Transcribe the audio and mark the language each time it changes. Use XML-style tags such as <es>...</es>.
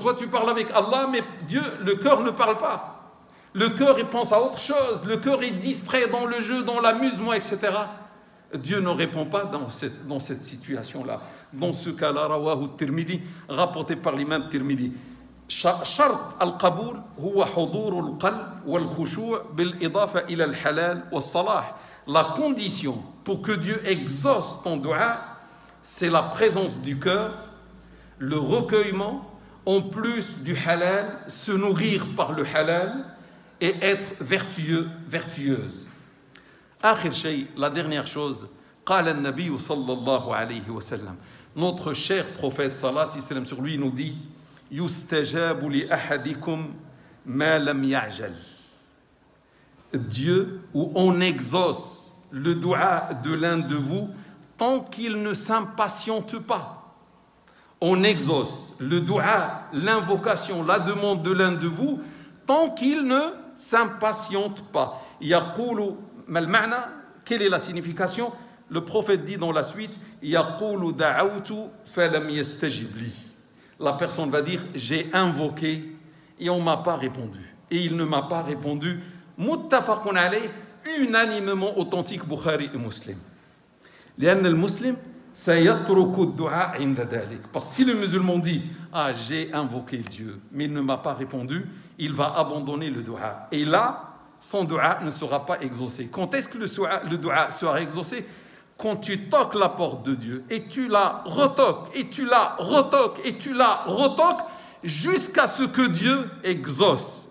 <fr>Toi, tu parles avec Allah, mais Dieu, le cœur ne parle pas. Le cœur, il pense à autre chose. Le cœur est distrait dans le jeu, dans l'amusement, etc. Dieu ne répond pas dans cette situation-là. Dans ce cas-là, rawahu Tirmidhi, rapporté par l'imam Tirmidhi.</fr> <ar>شرط القبول هو حضور القلب والخشوع بالإضافة إلى الحلال والصلاح.</ar> <fr>La condition pour que Dieu exauce ton dua, c'est la présence du cœur, le recueillement, en plus du halal, se nourrir par le halal et être vertueux, vertueuse.</fr> <ar>آخر شيء,</ar> <fr>la dernière chose,</fr> <ar>قال النبي صلى الله عليه وسلم.</ar> <fr>Notre cher prophète, salat et salam sur lui, nous dit</fr> <ar>يستجاب لأحدكم ما لم يعجل.</ar> <fr>Dieu, où on exauce le dua de l'un de vous tant qu'il ne s'impatiente pas. On exauce le dua, l'invocation, la demande de l'un de vous tant qu'il ne s'impatiente pas.</fr> <ar>يقول ما المعنى?</ar> <fr>Quelle est la signification? Le prophète dit dans la suite</fr> <ar>يقول دعوت فلم يستجب لي.</ar> <fr>La personne va dire, j'ai invoqué et on ne m'a pas répondu. Et il ne m'a pas répondu. Muttafaqun alayh, unanimement authentique Bukhari et Muslim.</fr> <ar>لأن المسلم سيترك الدعاء عند ذلك.</ar> <fr>Parce que si le musulman dit, ah j'ai invoqué Dieu, mais il ne m'a pas répondu, il va abandonner le dua. Et là, son dua ne sera pas exaucé. Quand est-ce que le dua sera exaucé? Quand tu toques la porte de Dieu et tu la retoques, et tu la retoques, et tu la retoques, jusqu'à ce que Dieu exauce.</fr>